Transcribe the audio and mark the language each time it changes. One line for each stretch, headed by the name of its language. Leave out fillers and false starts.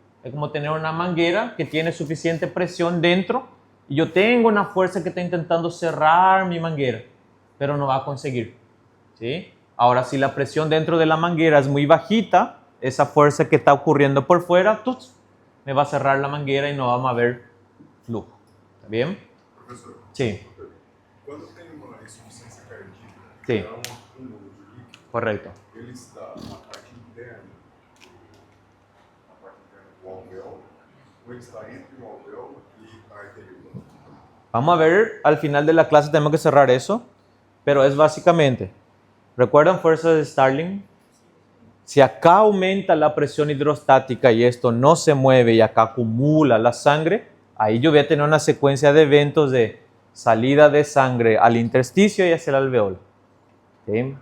Spanish: Es como tener una manguera que tiene suficiente presión dentro y yo tengo una fuerza que está intentando cerrar mi manguera, pero no va a conseguir. ¿Sí? Ahora, si la presión dentro de la manguera es muy bajita, esa fuerza que está ocurriendo por fuera, me va a cerrar la manguera y no vamos a ver flujo. ¿Está bien?
Portuguese: Professor,
Spanish: Sí.
Portuguese: quando tem uma insuficiência cardíaca, Sim. dá um acúmulo de líquido,
Spanish: Correcto.
Portuguese: ele está na parte interna do alvéolo, ou ele está entre o alvéolo e a arteríola.
Spanish: Vamos a ver, al final de la clase tenemos que cerrar eso, pero es básicamente, ¿recuerdan fuerzas de Starling? Si acá aumenta la presión hidrostática y esto no se mueve y acá acumula la sangre, ahí yo voy a tener una secuencia de eventos de salida de sangre al intersticio y hacia el alveolo. ¿Sí?